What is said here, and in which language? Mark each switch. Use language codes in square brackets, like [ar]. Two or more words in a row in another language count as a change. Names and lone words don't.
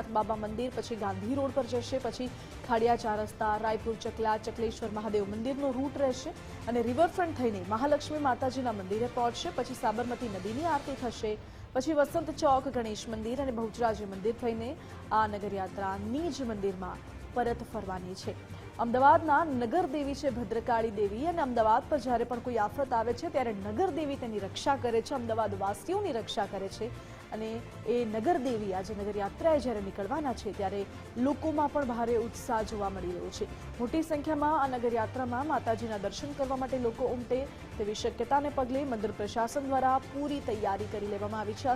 [gu] બાબા મંદિર પછી ગાંધી રોડ પર જશે, પછી ખાડિયા 4 રસ્તા, રાયપુર ચકલા, ચકલેશ્વર મહાદેવ મંદિરનો રૂટ રહેશે અને રિવરફ્રંટ થઈને મહાલક્ષ્મી માતાજીના મંદિરે પહોંચશે। પછી સાબરમતી નદીની આરતી થશે, પછી વસંત ચોક ગણેશ મંદિર અને બહુચરાજી મંદિર થઈને આ નગરયાત્રા નીજ મંદિરમાં પરત ફરવાની છે। અમદાવાદના નગરદેવી છે ભદ્રકાળી દેવી અને અમદાવાદ પર જ્યારે પણ કોઈ આફત આવે છે ત્યારે નગરદેવી તેની રક્ષા કરે છે, અમદાવાદવાસીઓની રક્ષા કરે છે અને એ નગરદેવી આજે નગરયાત્રાએ જ્યારે નીકળવાના છે ત્યારે લોકોમાં પણ ભારે ઉત્સાહ જોવા મળી રહ્યો છે। મોટી સંખ્યામાં આ નગરયાત્રામાં માતાજીના દર્શન કરવા માટે લોકો ઉમટે તેવી શક્યતાને પગલે મંદિર પ્રશાસન દ્વારા પૂરી તૈયારી કરી લેવામાં આવી છે।